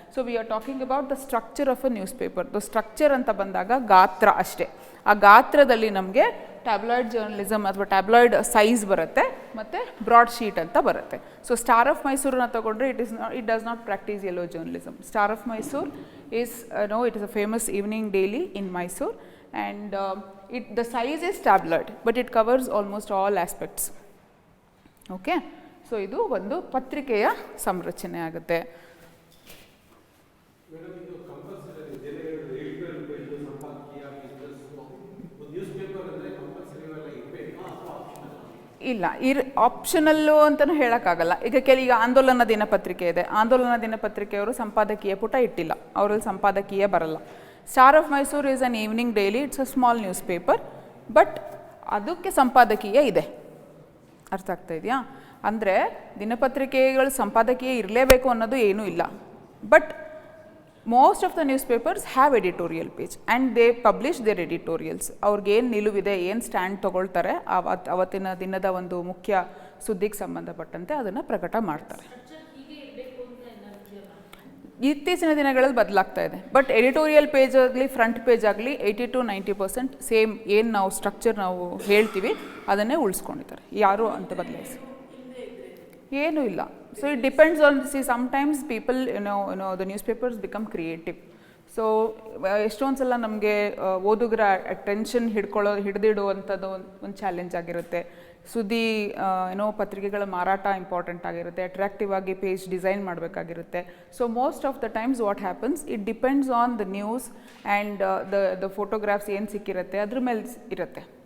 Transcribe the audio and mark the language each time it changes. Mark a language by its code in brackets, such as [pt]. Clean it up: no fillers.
[en] So we are talking about the structure of a newspaper. The structure [kn] ಅಂತ ಬಂದಾಗ ಗಾತ್ರ ಅಷ್ಟೇ. ಆ ಗಾತ್ರದಲ್ಲಿ ನಮಗೆ ಟ್ಯಾಬ್ಲಾಯ್ಡ್ ಜರ್ನಲಿಸಮ್ ಅಥವಾ ಟ್ಯಾಬ್ಲಾಯ್ಡ್ ಸೈಜ್ ಬರುತ್ತೆ ಮತ್ತು ಬ್ರಾಡ್ ಶೀಟ್ ಅಂತ ಬರುತ್ತೆ. [en] So star of ಮೈಸೂರನ್ನ ತಗೊಂಡ್ರೆ it does not practice yellow journalism. Star of Mysore is it is a famous evening daily in Mysore, and the size is tabloid, but it covers almost all aspects. [kn] Okay, so idu ಒಂದು ಪತ್ರಿಕೆಯ ಸಂರಚನೆ ಆಗುತ್ತೆ. ಇಲ್ಲ, optional ಅಂತಲೂ ಹೇಳೋಕ್ಕಾಗಲ್ಲ. ಈಗ ಆಂದೋಲನ ದಿನಪತ್ರಿಕೆ ಇದೆ, ಆಂದೋಲನ ದಿನಪತ್ರಿಕೆಯವರು ಸಂಪಾದಕೀಯ ಪುಟ ಇಟ್ಟಿಲ್ಲ, ಅವರಲ್ಲಿ ಸಂಪಾದಕೀಯ ಬರಲ್ಲ. [en] star of Mysore is an evening daily, it's a small newspaper, but [kn] ಅದಕ್ಕೆ ಸಂಪಾದಕೀಯ ಇದೆ. ಅರ್ಥ ಆಗ್ತಾ ಇದೆಯಾ? ಅಂದರೆ ದಿನಪತ್ರಿಕೆಗಳು ಸಂಪಾದಕೀಯ ಇರಲೇಬೇಕು ಅನ್ನೋದು ಏನೂ ಇಲ್ಲ, but [en] most of the newspapers have editorial page and they publish their editorials. [kn] ಅವ್ರಿಗೇನು ನಿಲುವಿದೆ, ಏನು ಸ್ಟ್ಯಾಂಡ್ ತೊಗೊಳ್ತಾರೆ ಅವತ್ತಿನ ದಿನದ ಒಂದು ಮುಖ್ಯ ಸುದ್ದಿಗೆ ಸಂಬಂಧಪಟ್ಟಂತೆ ಅದನ್ನು ಪ್ರಕಟ ಮಾಡ್ತಾರೆ. ಇತ್ತೀಚಿನ ದಿನಗಳಲ್ಲಿ ಬದಲಾಗ್ತಾ ಇದೆ, ಬಟ್ ಎಡಿಟೋರಿಯಲ್ ಪೇಜ್ ಆಗಲಿ ಫ್ರಂಟ್ ಪೇಜ್ ಆಗಲಿ 80 to 90% ಸೇಮ್ ಏನು ನಾವು ಸ್ಟ್ರಕ್ಚರ್ ನಾವು ಹೇಳ್ತೀವಿ ಅದನ್ನೇ ಉಳಿಸ್ಕೊಂಡಿದ್ದಾರೆ, ಯಾರು ಅಂತ ಬದಲಾಯಿಸಿ ಏನೂ ಇಲ್ಲ. [en] So it depends on, see, sometimes people, you know, the newspapers become creative. [kn] So ಎಷ್ಟೊಂದು ಸಲ ನಮಗೆ ಓದುಗರ ಅಟೆನ್ಷನ್ ಹಿಡಿದಿಡುವಂಥದ್ದು ಒಂದು ಚಾಲೆಂಜ್ ಆಗಿರುತ್ತೆ. ಸುದ್ದಿ ಏನೋ ಪತ್ರಿಕೆಗಳ ಮಾರಾಟ ಇಂಪಾರ್ಟೆಂಟ್ ಆಗಿರುತ್ತೆ, ಅಟ್ರಾಕ್ಟಿವ್ ಆಗಿ page design ಮಾಡಬೇಕಾಗಿರುತ್ತೆ. [en] so most of the times what happens, it depends on the news and the photographs [kn] ಏನು ಸಿಕ್ಕಿರುತ್ತೆ ಅದ್ರ ಮೇಲೆ ಇರುತ್ತೆ.